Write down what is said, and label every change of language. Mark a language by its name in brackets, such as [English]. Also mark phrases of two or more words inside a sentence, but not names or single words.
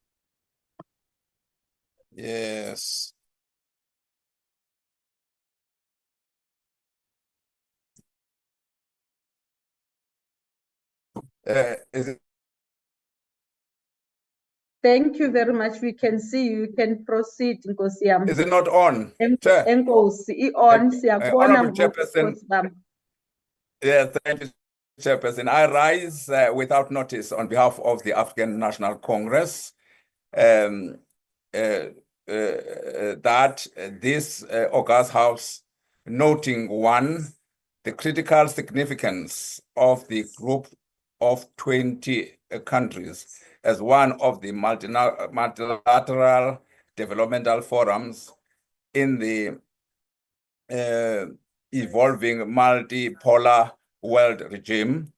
[English] Yes. Is it Thank you very much. We can see you. You can proceed, [Zulu] Nkosi yami. [English] is it not on? Chair. [Xhosa] Enkosi, i-on, siyakubona [English] Honorable [Xhosa] ngoku, [English] Chairperson. [Zulu] Nkosi yami. [English] Yes, thank you, Chairperson. I rise without notice on behalf of the African National Congress that this August House, noting one, the critical significance of the group of 20 countries as one of the multilateral developmental forums in the evolving multipolar world regime.